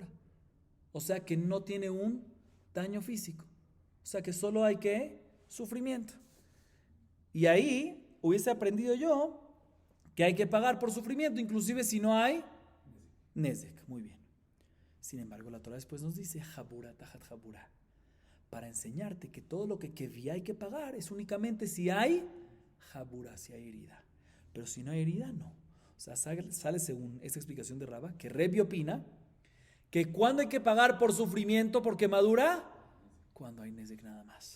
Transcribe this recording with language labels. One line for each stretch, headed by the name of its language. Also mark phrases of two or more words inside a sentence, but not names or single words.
Spanish: O sea que no tiene un daño físico. O sea que solo hay que sufrimiento. Y ahí hubiese aprendido yo que hay que pagar por sufrimiento, inclusive si no hay nezek. Muy bien. Sin embargo, la Torah después nos dice
Hebrew: חבורה תחת חבורה,
Spanish: para enseñarte que todo lo que vi hay que pagar es únicamente si hay jabura, si hay herida. Pero si no hay herida, no. O sea, sale según esta explicación de Raba, que Rebi opina que cuando hay que pagar por sufrimiento, por quemadura, cuando hay nezek nada más.